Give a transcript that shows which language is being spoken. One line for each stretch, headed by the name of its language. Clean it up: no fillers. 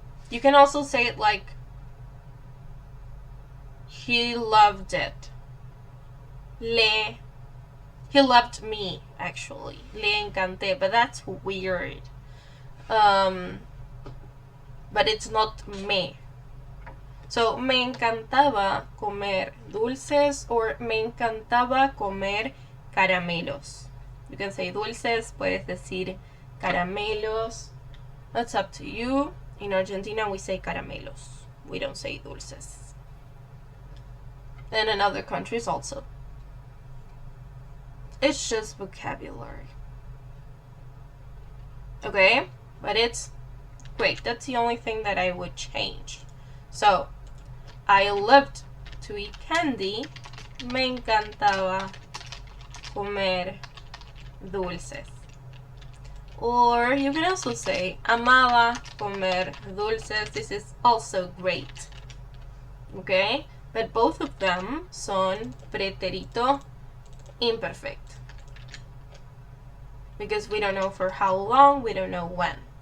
English: You can also say it like he loved it. He loved me, actually.
Spanish: Le encanté,
English: but that's weird. But it's not me.
Spanish: So, me encantaba comer dulces or me encantaba comer caramelos.
English: You can say dulces,
Spanish: puedes decir caramelos.
English: That's up to you. In Argentina, we say caramelos. We don't say dulces. And in other countries also. It's just vocabulary. Okay? But it's great. That's the only thing that I would change. So, I loved to eat candy.
Spanish: Me encantaba comer dulces.
English: Or you can also say
Spanish: amaba comer dulces.
English: This is also great. Okay? But both of them
Spanish: son pretérito
English: imperfect. Because we don't know for how long, we don't know when.